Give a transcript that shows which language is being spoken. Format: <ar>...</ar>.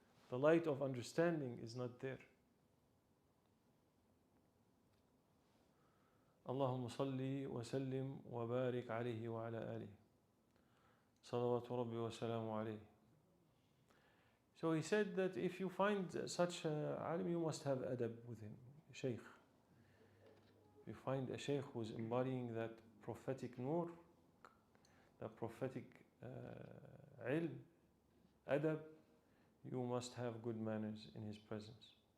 <en>The light of understanding is not there.</en> <ar>اللهم صل وسلم وبارك عليه وعلى آله صلوات ربي وسلام عليه.</ar> <en>So he said that if you find such a alim, you must have adab with him, shaykh. If you find a shaykh who is embodying that prophetic nur, that prophetic ilm, adab, you must have good manners in his presence.</en>